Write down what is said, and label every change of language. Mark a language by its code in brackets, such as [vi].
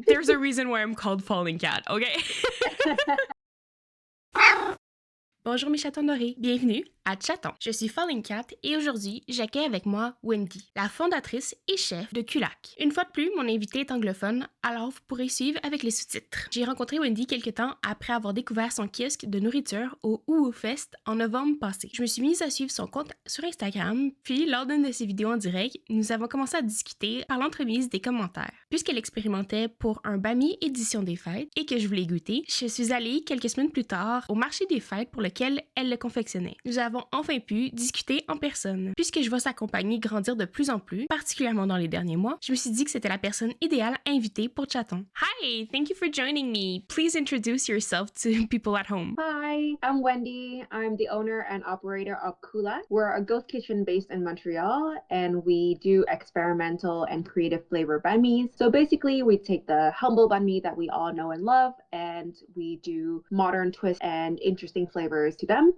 [en] There's a reason why I'm called Falling Cat, okay? [fr] Bonjour mes chatons dorés, bienvenue à Chaton. Je suis Falling Cat et aujourd'hui, j'accueille avec moi Wendy, la fondatrice et chef de Culac. Une fois de plus, mon invité est anglophone, alors vous pourrez suivre avec les sous-titres. J'ai rencontré Wendy quelque temps après avoir découvert son kiosque de nourriture au Ouhou Fest en novembre passé. Je me suis mise à suivre son compte sur Instagram, puis lors d'une de ses vidéos en direct, nous avons commencé à discuter par l'entremise des commentaires. Puisqu'elle expérimentait pour un bami édition des fêtes et que je voulais goûter, je suis allée quelques semaines plus tard au marché des fêtes pour lequel elle le confectionnait. Nous avons enfin pu discuter en personne. Puisque je vois sa compagnie grandir de plus en plus, particulièrement dans les derniers mois, je me suis dit que c'était la personne idéale à inviter pour Chaton. [en] Hi, thank you for joining me. Please introduce yourself to people at home. Hi, I'm Wendy. I'm the owner and operator of Kula. We're a ghost kitchen based in Montreal, and we do experimental and creative flavor banh mi. So basically, we take the humble banh mi that we all know and love, and we do modern twists and interesting flavors to them.